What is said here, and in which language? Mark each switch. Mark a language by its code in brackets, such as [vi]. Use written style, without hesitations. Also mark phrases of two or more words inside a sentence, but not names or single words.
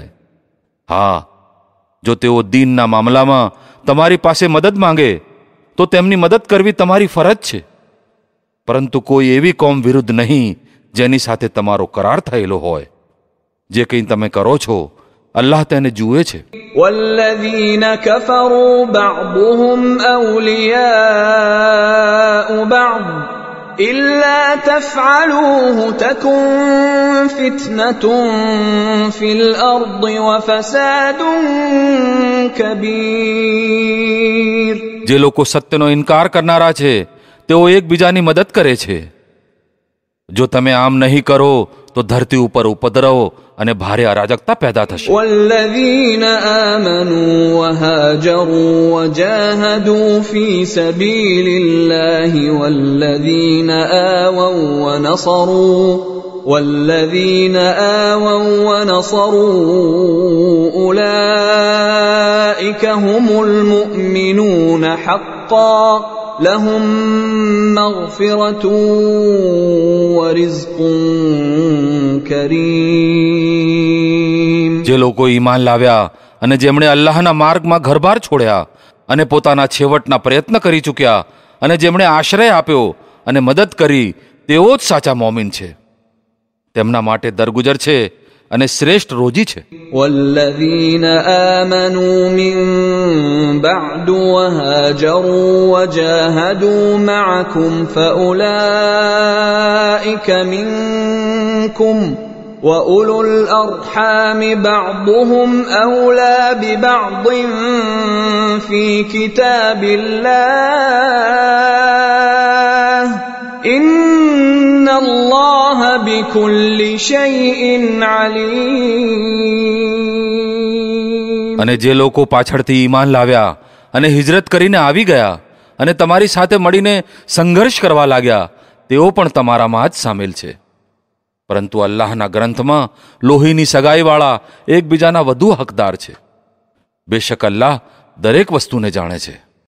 [gu] હા, જો તેઓ દીનના મામલામાં તમારી પાસે મદદ માંગે તો તેમની મદદ કરવી તમારી ફરજ છે, પરંતુ કોઈ એવી કોમ વિરુદ્ધ નહીં જેની સાથે તમારો કરાર થયેલો હોય. જે કંઈ તમે કરો છો અલ્લાહ તેને જુએ છે. [ar] والذين كفروا بعضهم أولياء بعض إلا تفعلوه تكن فتنة في الأرض وفساد كبير. [gu] જે લોકો સત્યનો ઇનકાર કરનારા છે તેઓ એકબીજાની મદદ કરે છે. જો તમે આમ નહીં કરો તો ધરતી ઉપર ઉપદ્રવ અને ભારે અરાજકતા પેદા થશે. [ar] والذين آمنوا وهاجروا وجاهدوا في سبيل الله والذين آووا ونصروا أولئك هم المؤمنون حقا لهم مغفرة ورزق كريم. [gu] જે લોકો ઈમાન લાવ્યા અને જેમણે અલ્લાહના માર્ગમાં ઘરબાર છોડ્યા અને પોતાના છેવટના પ્રયત્ન કરી ચૂક્યા અને જેમણે આશ્રય આપ્યો અને મદદ કરી તેઓ જ સાચા મોમિન છે. તેમના માટે દરગુજર છે અને શ્રેષ્ઠ રોજી છે. [ar] والذين آمنوا من بعد وهاجروا وجاهدوا معكم فأولئك منكم وأولو الأرحام بعضهم أولى ببعض في كتاب الله إن الله بكل شيء عليم. [gu] અને જે લોકો પાછળથી ઈમાન લાવ્યા અને હિજરત કરીને આવી ગયા અને તમારી સાથે મળીને સંઘર્ષ કરવા લાગ્યા તેઓ પણ તમારામાં જ સામેલ છે. પરંતુ અલ્લાહના ગ્રંથમાં લોહીની સગાઈવાળા એકબીજાના વધુ હકદાર છે. બેશક અલ્લાહ દરેક વસ્તુને જાણે છે.